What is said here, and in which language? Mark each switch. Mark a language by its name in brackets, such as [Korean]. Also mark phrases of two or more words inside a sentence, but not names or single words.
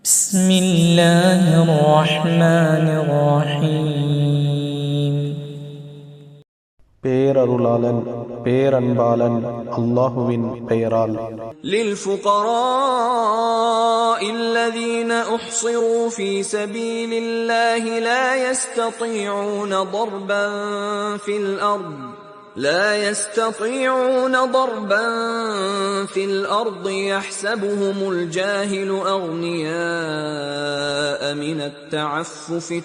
[Arabic] بسم الله الرحمن الرحيم [Tamil] பேரருளாளன் பேரன்பாளன் அல்லாஹுவின் பெயரால். [Arabic] للفقراء الذين أحصروا في سبيل الله لا يستطيعون ضربا في الأرض يحسبهم الجاهل أغنياء من التعفف